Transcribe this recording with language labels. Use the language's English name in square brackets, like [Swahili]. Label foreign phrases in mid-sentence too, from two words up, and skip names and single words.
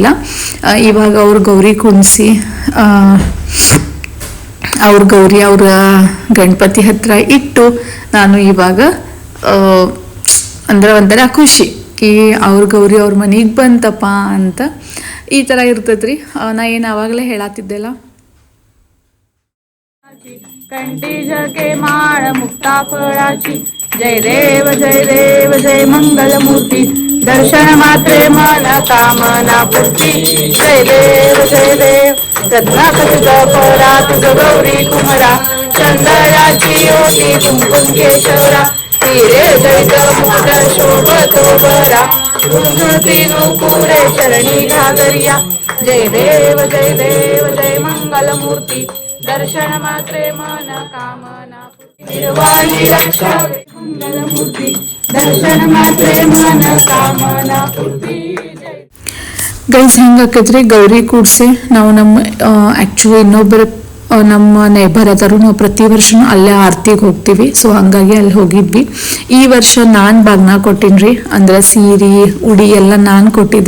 [Kannada] ಇವಾಗ ಅವ್ರ ಗೌರಿ ಕುಣಿಸಿ ಅವ್ರ ಗೌರಿ ಅವ್ರ ಗಣಪತಿ ಹತ್ರ ಇಟ್ಟು ನಾನು ಇವಾಗ ಅಂದ್ರೆ ಒಂಥರ ಖುಷಿ ಕಿ ಅವ್ರ ಗೌರಿ ಅವ್ರ ಮನೆಗೆ ಬಂತಪ್ಪ ಅಂತ ಈ ಥರ ಇರ್ತೈತ್ರಿ. ನಾ ಏನು ಆವಾಗಲೇ ಹೇಳತ್ತಿದ್ದೆಲ್ಲ. [Marathi] कंठी झळके माळ मुक्ता फळाची जय देव जय देव जय मंगल मूर्ती दर्शन मात्रे मन कामना पूर्ती जय देव रत्नाखचित फळा तुझ गौरी कुमरा चंदनाची ओटी कुंकुम केशरा हिरे जडित मोद शोभतो बरा गुणगुणती नुपुरे चरणी घागरिया जय देव जय मंगल मूर्ती दर्शन मात्रे मन कामना निर्वाणी रक्षा मंगल मूर्ती दर्शन मात्रे मन कामना पूर्ती. [Kannada] ಗೈಸ್ ಹೆಂಗಾಕೈತ್ರಿ, ಗೌರಿ ಕೂಡಿಸಿ ನಾವು ನಮ್ಮ ಆ್ಯಕ್ಚುಲಿ ಇನ್ನೊಬ್ಬರ ನಮ್ಮ ನೇಬರ್ ಅದಾರು, ನಾವು ಪ್ರತಿ ವರ್ಷನೂ ಅಲ್ಲೇ ಆರತಿಗೆ ಹೋಗ್ತೀವಿ. ಸೊ ಹಾಗಾಗಿ ಅಲ್ಲಿ ಹೋಗಿದ್ವಿ. ಈ ವರ್ಷ ನಾನು ಬಾಗ್ನ ಕೊಟ್ಟಿನ್ರಿ, ಅಂದ್ರೆ ಸೀರೆ ಉಡಿ ಎಲ್ಲ ನಾನು ಕೊಟ್ಟಿದ್ದೆ.